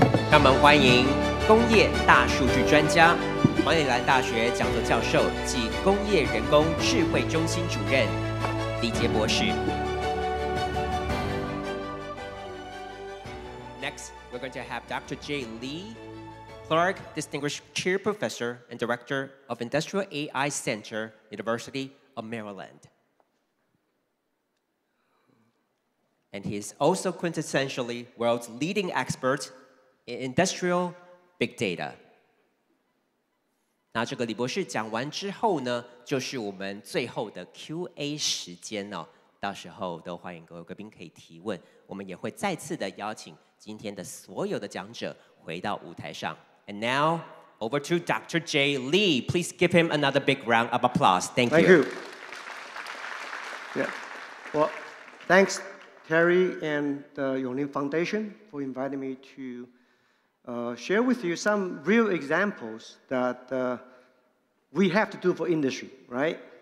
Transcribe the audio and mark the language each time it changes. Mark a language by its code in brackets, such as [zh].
[zh] 让我们欢迎工业大数据专家、马里兰大学讲座教授及工业人工智慧中心主任李杰博士。 [en] Next, we're going to have Dr. Jay Lee, Clark Distinguished Chair Professor and Director of Industrial AI Center, University of Maryland. And he is also quintessentially world's leading expert in industrial big data. [zh] 那这个李博士讲完之后呢，就是我们最后的 Q&A 时间哦。到时候都欢迎各位贵宾可以提问，我们也会再次的邀请今天的所有的讲者回到舞台上。 [en] And now over to Dr. Jay Lee. Please give him another big round of applause. Thank you. Thank you. Yeah. Well, thanks, Terry and the Yongling Foundation for inviting me to share with you some real examples that we have to do for industry, right?